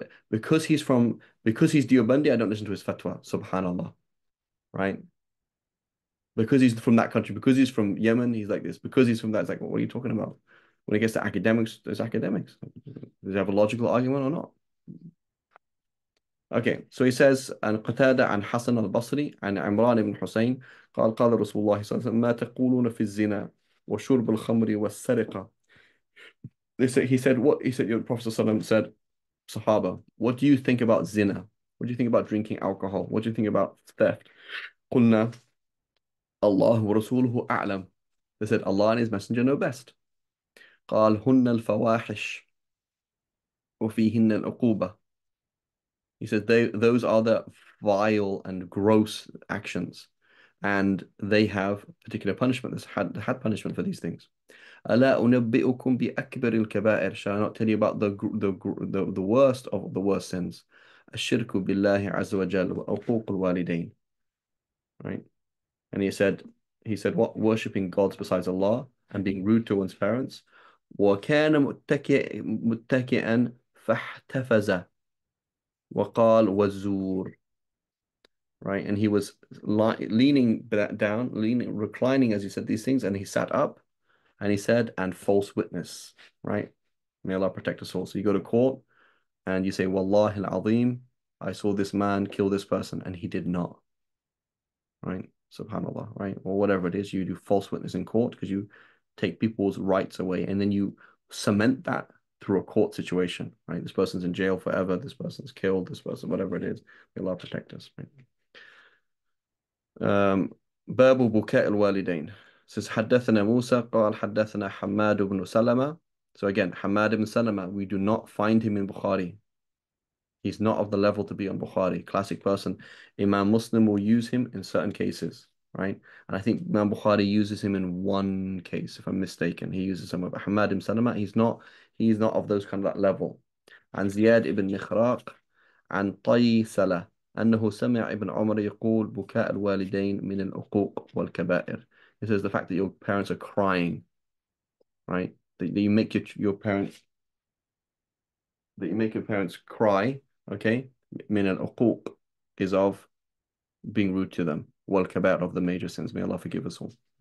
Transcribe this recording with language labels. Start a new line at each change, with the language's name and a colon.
English: Because he's Deobandi, I don't listen to his fatwa, subhanallah, right? Because he's from that country, because he's from Yemen, he's like this. Because he's from that, it's like, well, what are you talking about? When it gets to academics, there's academics. Does he have a logical argument or not? Okay, so he says,
Arabic: عن قتادة عن حسن البصري عن عمران بن حسين قال رسول الله صلى الله عليه وسلم ما تقولون في الزنا وشرب الخمر والسرقة.
English: He said, your Prophet ﷺ said, Sahaba, what do you think about zina? What do you think about drinking alcohol? What do you think about theft?
Arabic: قلنا الله ورسوله أعلم.
English: They said, Allah and His Messenger know best.
Arabic: قال هن الفواحش وفيهن العقوبة.
English: He said, those are the vile and gross actions, and they have particular punishment. There's had punishment for these things.
Arabic: ألا أنبئكم بأكبر الكبائر?
English: Shall I not tell you about the worst of the worst sins?
Arabic: الشرك بالله عز وجل وعقوق الوالدين.
English: Right? And he said what? Worshipping gods besides Allah and being rude to one's parents.
Arabic: وكان متكئا فاحتفظ وقال والزور.
English: Right? And he was leaning down, reclining as he said these things, and he sat up and he said, and false witness. Right? May Allah protect us all. So you go to court and you say, Wallahi al-Azim, I saw this man kill this person, and he did not. Right? Subhanallah, right? Or whatever it is, you do false witness in court because you take people's rights away, and then you cement that through a court situation, right? This person's in jail forever, this person's killed, this person, whatever it is, may Allah protect us, right?
Arabic: باب بكاء الوالدين. Says حدثنا موسى قال حدثنا حماد بن سلمة.
English: So again, Hamad ibn Salama, we do not find him in Bukhari. He's not of the level to be on Bukhari. Classic person. Imam Muslim will use him in certain cases, right? And I think Imam Bukhari uses him in one case, if I'm mistaken. He uses him, but Hamad ibn Salama, he's not of those kind of that level.
Arabic: عن زياد ibn مخراق عن طيسلة أنه سمع ابن عمر يقول بكاء الوالدين من العقوق والكبائر.
English: It says the fact that your parents are crying, right? That you make your parents cry, okay?
Arabic: من العقوق
English: is of being rude to them. والكبائر of the major sins. May Allah forgive us all.